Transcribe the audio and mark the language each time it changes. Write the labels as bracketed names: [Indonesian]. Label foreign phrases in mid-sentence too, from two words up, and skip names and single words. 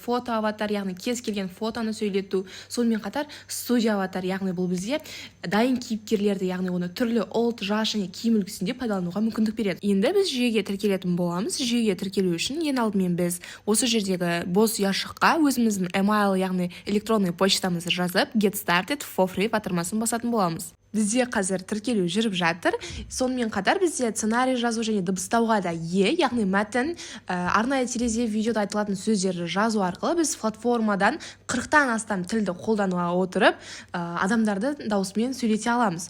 [Kazakh] Фото аватар, яғни кез келген фотоны сөйлету. Сонымен қатар студия аватар, яғни бұл бізге дайын кейіпкерлерді, яғни оны түрлі ұлт, жас және киім үлгісінде пайдалануға мүмкіндік береді. Енді біз жүйеге тіркелетін боламыз. Жүйеге тіркелу үшін ең алдымен біз осы жердегі бос ұяшыққа өзіміздің email, яғни [Russian] электронный почтамызды [Kazakh] жазып [English] get started for free [Kazakh] батырмасын басатын боламыз. Бізде қазір тіркелу жүріп жатыр. Сонымен қатар бізде сценарий жазу және дыбыстауға да яғни мәтін, арнайы терезе видеода айтылатын сөздерді жазу арқылы біз платформадан 40-тан астам тілді қолдануға отырып, адамдарды даусымен сөйлете аламыз.